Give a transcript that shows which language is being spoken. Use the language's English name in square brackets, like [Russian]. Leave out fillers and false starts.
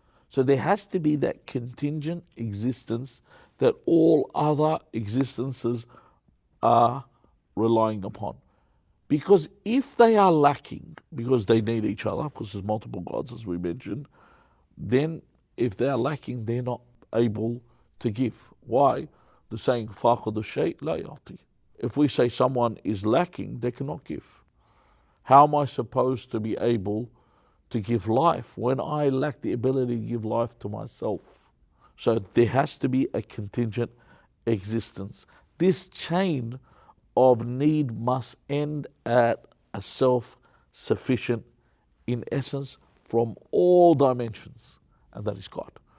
[English] So there has to be that contingent existence that all other existences are relying upon. Because if they are lacking, because they need each other, because there's multiple gods as we mentioned, then if they are lacking, they're not able to give. Why? The saying, [Arabic] فَاقَدُ الشَّيْء لَا يَعْطِي. [English] If we say someone is lacking, they cannot give. How am I supposed to be able to give life when I lack the ability to give life to myself? So there has to be a contingent existence. This chain of need must end at a self-sufficient, in essence, from all dimensions, and that is God.